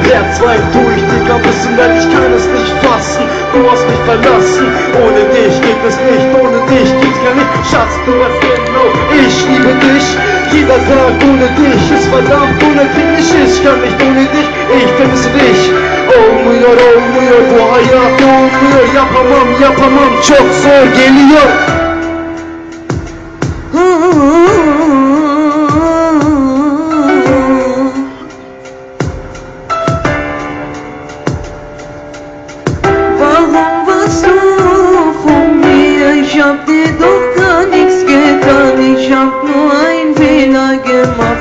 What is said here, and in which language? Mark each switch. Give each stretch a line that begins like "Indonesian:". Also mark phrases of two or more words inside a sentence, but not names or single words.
German: verzweifelt tu ich dich am Wissen, denn ich kann es nicht fassen. Du hast mich verlassen, ohne dich geht es nicht, ohne dich geht's gar nicht. Schatz, du weißt genau, ich liebe dich. Jeder Tag ohne dich ist verdammt unerträglich. Ich kann nicht ohne dich, ich vermisse dich.
Turkish: Olmuyor, bu hayat olmuyor. Yapamam, çok zor geliyor.
German: Warum warst du von mir? Ich hab dir doch gar nichts getan. Ich hab nur einen Fehler gemacht.